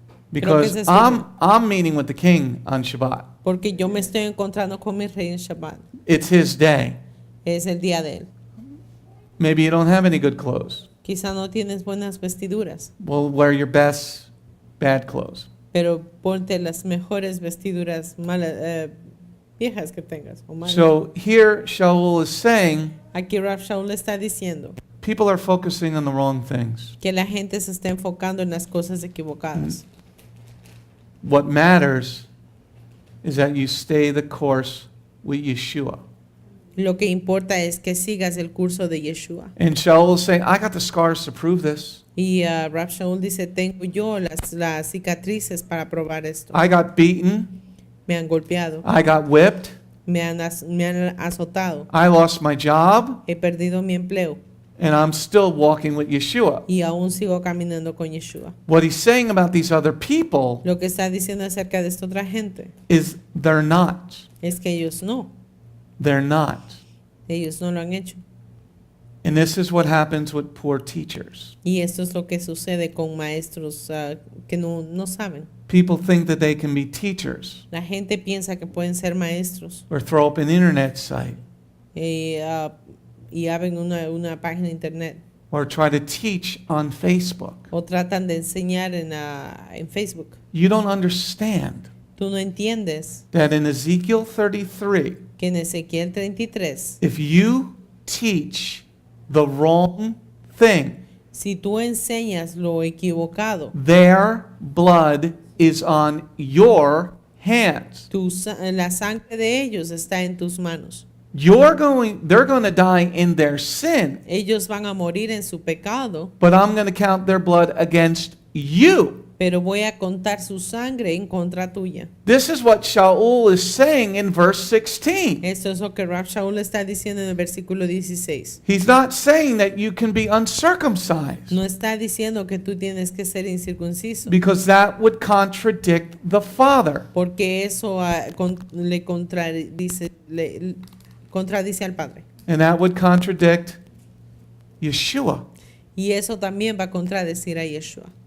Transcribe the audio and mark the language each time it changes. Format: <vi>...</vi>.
<en>Because I'm meeting with the king on Shabbat.</en> <es>Porque yo me estoy encontrando con mi rey en Shabbat.</es> <en>It's his day.</en> <es>Es el día de él.</es> <en>Maybe you don't have any good clothes.</en> <es>Quizá no tienes buenas vestiduras,</es> <en>Well, wear your best bad clothes.</en> <es>pero ponte las mejores vestiduras viejas que tengas. O malas.</es> <en>So here Sha'ul is saying</en> <es>Aquí Rab Sha'ul está diciendo</es> <en>people are focusing on the wrong things.</en> <es>que la gente se está enfocando en las cosas equivocadas.</es> <en>What matters is that you stay the course with Yeshua.</en> <es>Lo que importa es que sigas el curso de Yeshua.</es> <en>And Sha'ul is saying, I got the scars to prove this.</en> <es>Y Rab Sha'ul dice, tengo yo las cicatrices para probar esto.</es> <en>I got beaten.</en> <es>Me han golpeado,</es> <en>I got whipped.</en> <es>me han azotado,</es> <en>I lost my job.</en> <es>he perdido mi empleo</es> <en>And I'm still walking with Yeshua.</en> <es>y aún sigo caminando con Yeshua.</es> <en>What he's saying about these other people</en> <es>Lo que está diciendo acerca de esta otra gente</es> <en>is they're not.</en> <es>es que ellos no lo han hecho.</es> <en>And this is what happens with poor teachers.</en> <es>Y esto es lo que sucede con maestros que no saben.</es> <en>People think that they can be teachers</en> <es>La gente piensa que pueden ser maestros</es> <en>or throw up an internet site</en> <es>y abren una página de internet</es> <en>or try to teach on Facebook.</en> <es>o tratan de enseñar en Facebook.</es> <en>You don't understand</en> <es>Tú no entiendes</es> <en>that in Ezekiel 33,</en> <es>que en Ezequiel 33,</es> <en>if you teach the wrong thing,</en> <es>si tú enseñas lo equivocado,</es> <en>their blood is on your hands.</en> <es>la sangre de ellos está en tus manos.</es> <en>They're going to die in their sin,</en> <es>Ellos van a morir en su pecado,</es> <en>but I'm going to count their blood against you.</en> <es>pero voy a contar su sangre en contra tuya.</es> <en>This is what Sha'ul is saying in verse 16.</en> <es>Esto es lo que Rab Sha'ul está diciendo en el versículo 16.</es> <en>He's not saying that you can be uncircumcised,</en> <es>No está diciendo que tú tienes que ser incircunciso,</es> <en>because that would contradict the Father.</en> <es>porque eso le contradice al Padre.</es> <en>And that would contradict Yeshua.</en> <es>Y eso también va a contradecir a Yeshua.</es>